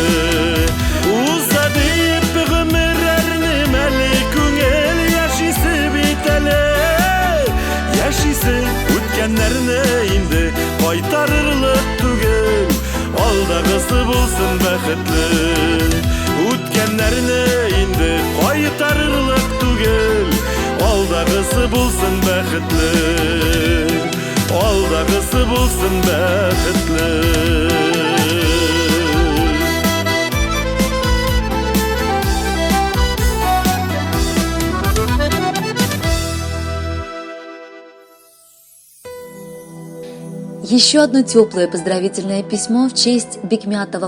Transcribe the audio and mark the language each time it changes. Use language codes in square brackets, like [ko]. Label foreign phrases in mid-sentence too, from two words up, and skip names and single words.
[tt] Уза диеп гомерләрне мәле күңел, яшисе бит әле, яшисе үткәннәрне инде кайтарырлык түгел, алдагысы булсын бәхетле. Үткәннәрне инде кайтарырлык түгел, алдагысы булсын бәхетле, алдагысы булсын бәхетле. [ru] Еще одно теплое поздравительное письмо в честь Бикмятова